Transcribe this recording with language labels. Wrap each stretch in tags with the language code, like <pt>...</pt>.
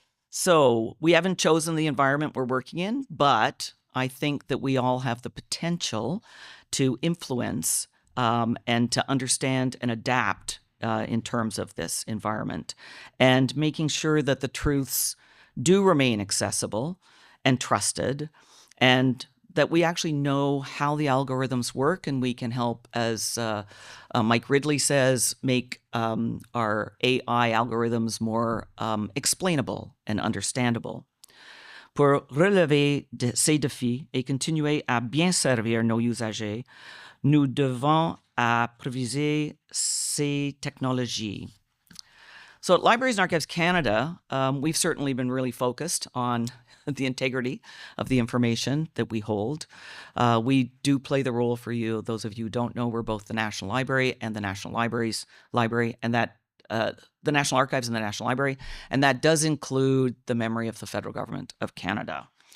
<en>So we haven't chosen the environment we're working in, but I think that we all have the potential to influence and to understand and adapt in terms of this environment, and making sure that the truths do remain accessible and trusted, and that we actually know how the algorithms work, and we can help, as Mike Ridley says, make our AI algorithms more explainable and understandable.</en> <fr>Pour relever ces défis et continuer à bien servir nos usagers, nous devons apprivoiser ces technologies.</fr> <en>So at Libraries and Archives Canada, we've certainly been really focused on the integrity of the information that we hold. We do play the role for you. Those of you who don't know, we're both the National Library and the National Library, and that the National Archives and the National Library, and that does include the memory of the federal government of Canada.</en>